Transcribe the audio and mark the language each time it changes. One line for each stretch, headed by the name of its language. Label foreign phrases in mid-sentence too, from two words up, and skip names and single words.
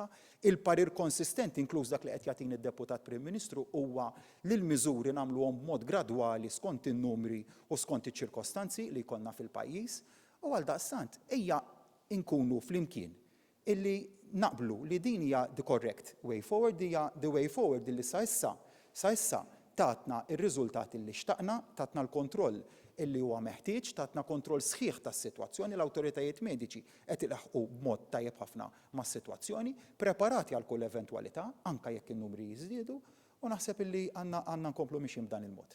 Maltese: Il-parir konsistenti inkluż dak li qed jagħtini d-Deputat Prim Ministru huwa li l-miżuri nagħmluhom b'mod gradwali skont in-numri u skont iċ-ċirkostanzi li jkollna fil-pajjiż u għaldaqstant ejja nkunu flimkien illi naqblu li din hija
English: the correct way forward,
Maltese: hija
English: the way forward
Maltese: illi sa issa tatna ir-riżultati li xtaqna, tatna l-kontroll illi huwa meħtieġ, tatna kontroll sħiħ tas-sitwazzjoni, l-awtoritajiet mediċi qed ilaħqu b'mod tajjeb ħafna mas-sitwazzjoni, preparati għal kull eventwalità, anke jekk in-numri jiżdiedu, u naħseb illi għandna nkomplu mixjin b'dan il-mod.